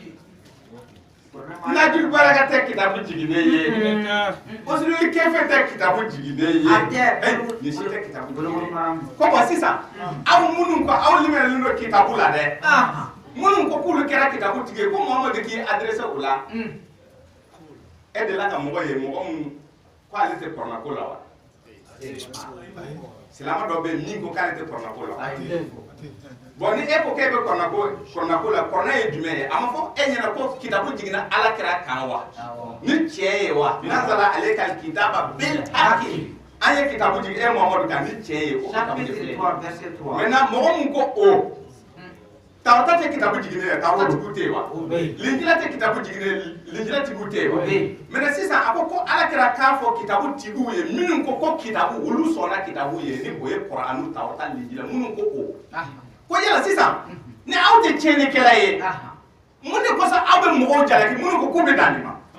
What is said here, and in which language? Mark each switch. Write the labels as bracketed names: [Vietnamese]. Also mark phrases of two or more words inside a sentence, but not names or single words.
[Bambara] Najul Baraka tɛ kitabu jiginen ye Usuli Kefe tɛ kitabu jiginen ye nin si tɛ kitabu jiginen ye ko bon sisan aw minnu ko aw limaniyalen don kitabu la dɛ minnu ko k'olu kɛra kitabu tigi ye ko Muhamadu k'i adressé o la e de la ka mɔgɔ ye mɔgɔ min ko ale tɛ kɔrɔnako la wa silama dɔ bɛ yen min ko k'ale tɛ kɔrɔnako la bon ni e ko k'e bɛ kɔrɔnako la kɔrɔna ye jumɛn ye a ma fɔ e ɲɛna ko kitabu jiginna ala kɛra kan wa ni tiɲɛ ye wa nazala ale ka [Arabic] kitaba bil haqi [Bambara] an ye kitabu jigin e Muhamadu kan ni tiɲɛ ye o kitabu de filɛ maintenant mɔgɔ min ko o Tawrata tɛ kitabu jiginen ye Tawrata tigiw tɛ yen wa Linjila tɛ kitabu jiginen ye Linjila tigiw tɛ yen wa maintenant sisan a ko ala kɛra k'a fɔ kitabu tigiw ye minnu ko kitabu olu sɔnna kitabu ye ni o ye Kur'anu Tawrata Linjila minnu ko o ko yala sisan ni aw tɛ tiɲɛnikɛla ye mun de kosɔn aw bɛ mɔgɔw jalaki minnu ko k'u bɛ dan nin ma